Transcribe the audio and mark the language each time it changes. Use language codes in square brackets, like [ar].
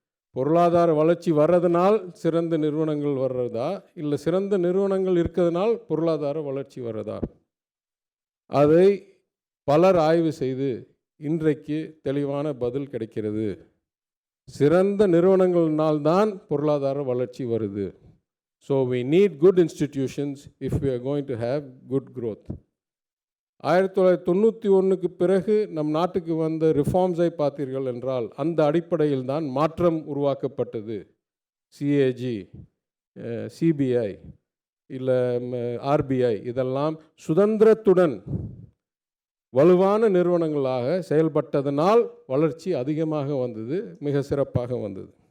[ta] பொருளாதார வளர்ச்சி வர்றதுனால் சிறந்த நிறுவனங்கள் வர்றதா, இல்லை சிறந்த நிறுவனங்கள் இருக்கிறதுனால் பொருளாதார வளர்ச்சி வர்றதா? அதை பலர் ஆய்வு செய்து இன்றைக்கு தெளிவான பதில் கிடைக்கிறது. சிறந்த நிறுவனங்கள்னால்தான் பொருளாதார வளர்ச்சி வருது. [en] So we need good institutions if we are going to have good growth. [ta] 1991க்கு பிறகு நம் நாட்டுக்கு வந்த ரிஃபார்ம்ஸை பார்த்தீர்கள் என்றால் அந்த அடிப்படையில் தான் மாற்றம் உருவாக்கப்பட்டது. சிஏஜி, சிபிஐ, இல்லை ஆர்பிஐ, இதெல்லாம் சுதந்திரத்துடன் வலுவான நிறுவனங்களாக செயல்பட்டதனால் வளர்ச்சி அதிகமாக வந்தது, மிக சிறப்பாக வந்தது.